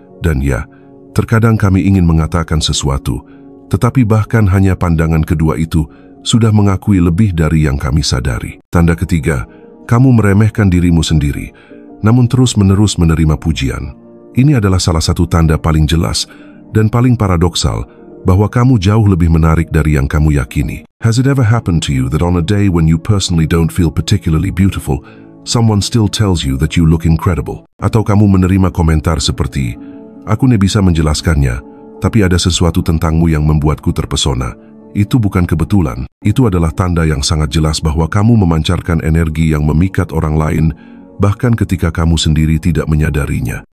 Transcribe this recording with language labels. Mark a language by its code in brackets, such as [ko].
[id] Dan ya, terkadang kami ingin mengatakan sesuatu, tetapi bahkan hanya pandangan kedua itu sudah mengakui lebih dari yang kami sadari. Tanda ketiga, kamu meremehkan dirimu sendiri, namun terus-menerus menerima pujian. Ini adalah salah satu tanda paling jelas dan paling paradoksal bahwa kamu jauh lebih menarik dari yang kamu yakini. [en] Has it ever happened to you that on a day when you personally don't feel particularly beautiful, someone still tells you that you look incredible? [id] Atau kamu menerima komentar seperti, "Aku tidak bisa menjelaskannya, tapi ada sesuatu tentangmu yang membuatku terpesona." Itu bukan kebetulan. Itu adalah tanda yang sangat jelas bahwa kamu memancarkan energi yang memikat orang lain, bahkan ketika kamu sendiri tidak menyadarinya.